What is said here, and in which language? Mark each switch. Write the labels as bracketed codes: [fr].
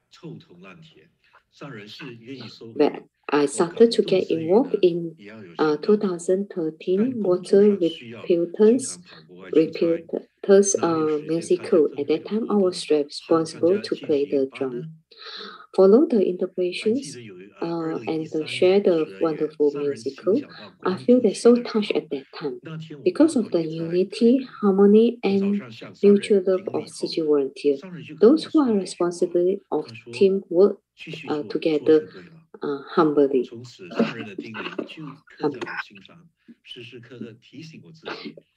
[zh] 臭铜烂铁，上人是愿意收。 [en] But I started to get involved in 2013 water repeaters musical. At that time, I was responsible to play the drum, follow the interpretations, and share the wonderful musical. I feel that so touched at that time because of the unity, harmony, and mutual love of Tzu Chi volunteers. Those who are responsible of teamwork together humbly. [zh] 从此上人的叮咛就刻在我心上，时时刻刻提醒我自己。